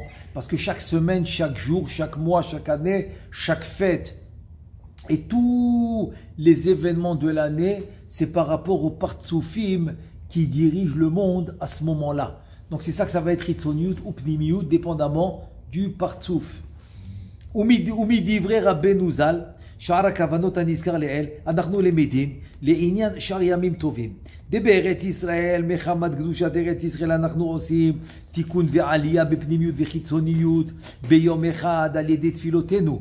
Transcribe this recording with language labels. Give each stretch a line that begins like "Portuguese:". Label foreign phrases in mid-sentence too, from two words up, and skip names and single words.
French: Parce que chaque semaine, chaque jour, chaque mois, chaque année, chaque fête, et tous les événements de l'année, c'est par rapport au partsoufim qui dirigent le monde à ce moment-là. Donc c'est ça que ça va être Chitzoniyut ou Pnimiyut, dépendamment du partsouf.
Hebrew: ומדברי רבינו ז"ל, שאר הכוונות הנזכר לעיל, אנחנו למדים לעניין שאר ימים טובים. בארץ ישראל, מחמת קדושת ארץ ישראל, אנחנו עושים תיקון ועלייה בפנימיות וחיצוניות ביום אחד על ידי תפילותינו.